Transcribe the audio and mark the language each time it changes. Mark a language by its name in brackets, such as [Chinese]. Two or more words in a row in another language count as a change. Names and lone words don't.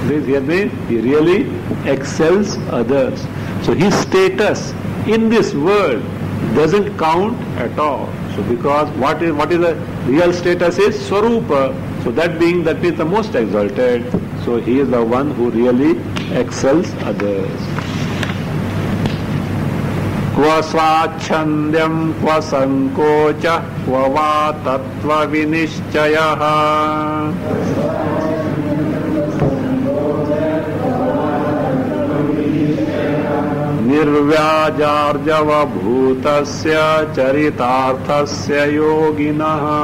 [English] This here means he really excels others. So his status in this world doesn't count at all. So because what is the real status is Swarupa. So that means the most exalted. So he is the one who really excels others. [Sanskrit] क्व स्वच्छन्द्यं क्व संकोच क्व वा तत्त्व विनिश्चयः. निर्व्याजार्जव भूतस्य चरितार्थस्य योगिनः.